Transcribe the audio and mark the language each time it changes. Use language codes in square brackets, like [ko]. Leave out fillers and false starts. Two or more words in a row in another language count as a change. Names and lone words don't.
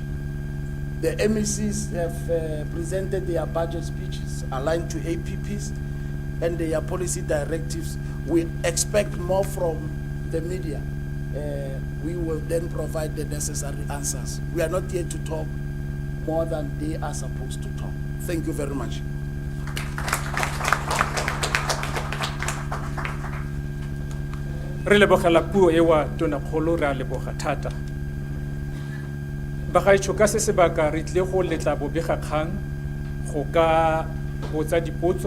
[en] The MECs have presented their budget speeches aligned to APPs and their policy directives. We expect more from the media. We will then provide the necessary answers. We are not here to talk more than they are supposed to talk. Thank you very much. [tn] Re lebogela puo ewa tona kgolo re a leboga thata. Bagaetsho ka se sebaka re tle go letla bobegakgang go ka botsa dipotso.